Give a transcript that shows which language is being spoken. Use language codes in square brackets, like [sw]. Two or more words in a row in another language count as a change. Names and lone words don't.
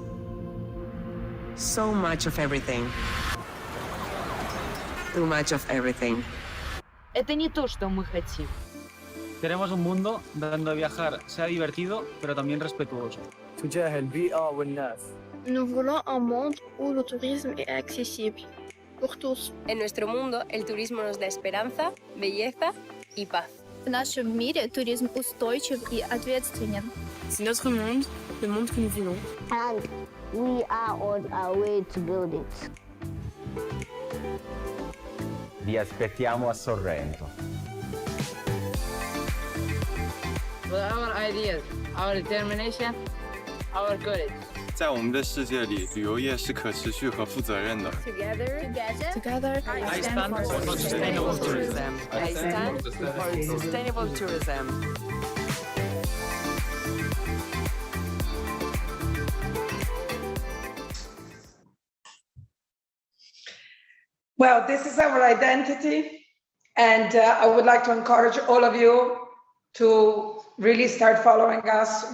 [en] So much of everything. Too much of everything. [ru] Это не то, что мы хотим. [es] Queremos un mundo donde viajar sea divertido, pero también respetuoso. [ar] تجاه البيئة والناس. [fr] Nous voulons un monde où le tourisme est accessible pour tous. [es] En nuestro mundo, el turismo nos da esperanza, belleza y paz. [ru] В нашем мире туризм устойчив и ответственен. [fr] C'est notre monde, le monde que nous voulons. [en] And we are on our way to build it. [it] Vi aspettiamo a Sorrento. [en] With our ideas, our determination, our courage. [zh] 在我们的世界里，旅游业是可持续和负责任的。 [en] Together, I stand for sustainable tourism. I stand for sustainable tourism. Well, this is our identity, and I would like to encourage all of you to really start following us.